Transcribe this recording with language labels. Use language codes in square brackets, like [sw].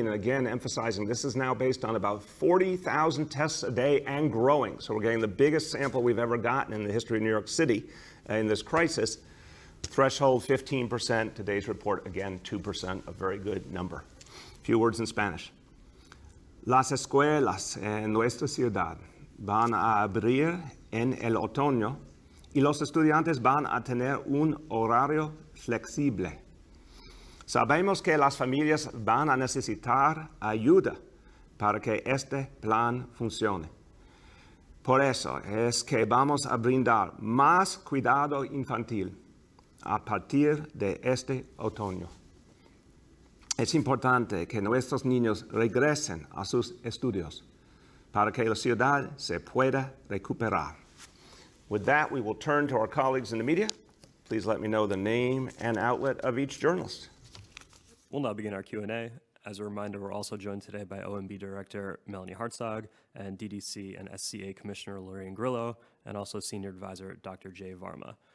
[en] And again, emphasizing this is now based on about 40,000 tests a day and growing. So we're getting the biggest sample we've ever gotten in the history of New York City in this crisis. Threshold 15%, today's report again 2%, a very good number. A few words in Spanish. [es] Las escuelas en nuestra ciudad van a abrir en el otoño y los estudiantes van a tener un horario flexible. Sabemos que las familias van a necesitar ayuda para que este plan funcione. Por eso es que vamos a brindar más cuidado infantil a partir de este otoño. Es importante que nuestros niños regresen a sus estudios para que la ciudad se pueda recuperar. [en] With that, we will turn to our colleagues in the media. Please let me know the name and outlet of each journalist. We'll now begin our Q&A. As a reminder, we're also joined today by OMB Director Melanie Hartzog and DDC and SCA Commissioner Lorraine Grillo, and also Senior Advisor Dr. Jay Varma.